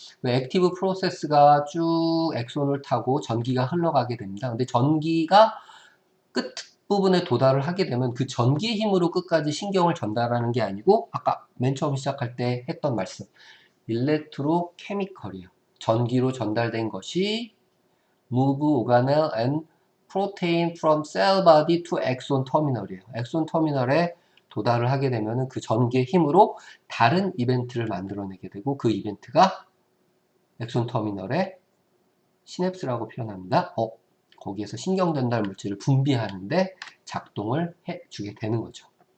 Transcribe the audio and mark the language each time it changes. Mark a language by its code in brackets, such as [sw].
[ko] 액티브 프로세스가 쭉 엑손을 타고 전기가 흘러가게 됩니다. 근데 전기가 끝 부분에 도달을 하게 되면 그 전기의 힘으로 끝까지 신경을 전달하는 게 아니고 아까 맨 처음 시작할 때 했던 말씀 일렉트로케미컬이에요. 전기로 전달된 것이 [en] move organelle and protein from cell body to exon terminal이에요. [ko] 엑손 터미널에 도달을 하게 되면 그 전기의 힘으로 다른 이벤트를 만들어내게 되고 그 이벤트가 엑손 터미널의 시냅스라고 표현합니다. 거기에서 신경 전달 물질을 분비하는데 작동을 해주게 되는 거죠.